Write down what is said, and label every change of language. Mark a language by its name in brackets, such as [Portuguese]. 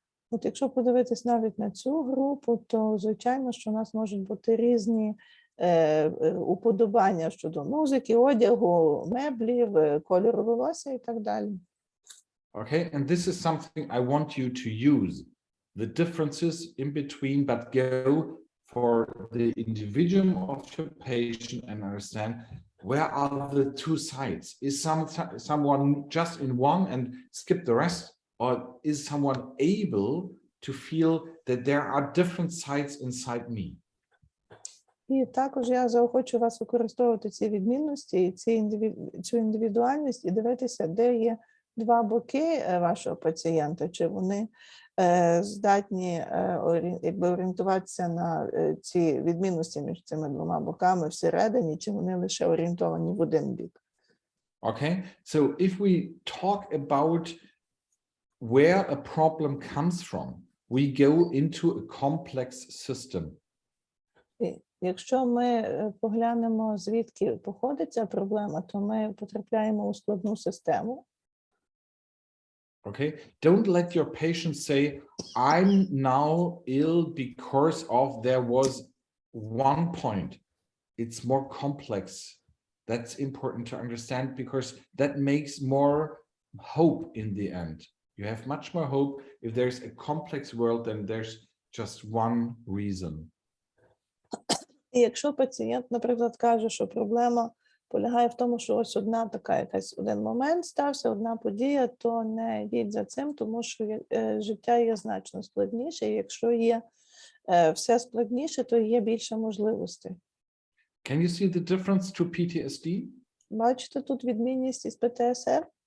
[Ukrainian] От якщо подивитись навіть на цю групу, то звичайно, що у нас можуть бути різні уподобання щодо музики, одягу, меблів, кольору волосся і так далі. [English] Okay, and this is something I want you to use, the differences in between, but go for the individual of your patient and understand where are the two sides. Is someone just in one and skip the rest, or is someone able to feel that there are different sides inside me? [Ukrainian] І також я заохочу вас використовувати ці відмінності і цю індивідуальність і дивитися, де є два боки вашого пацієнта, чи вони здатні орієнтуватися на ці відмінності між цими двома боками всередині, чи вони лише орієнтовані в один бік. [English] Okay, so if we talk about where a problem comes from, we go into a complex system. [Ukrainian] Якщо ми поглянемо, звідки походить ця проблема, то ми потрапляємо у складну систему. [English] Okay, don't let your patient say, I'm now ill because of there was one point. It's more complex. That's important to understand because that makes more hope in the end. You have much more hope if there's a complex world than there's just one reason. [Ukrainian] І якщо пацієнт, наприклад, каже, що проблема полягає в тому, що ось один момент стався, одна подія, то не йдіть за цим, тому що життя є значно складніше, і якщо є все складніше, то є більше можливостей. [English] Can you see the difference to PTSD? [Ukrainian] Бачите тут відмінність із ПТСР?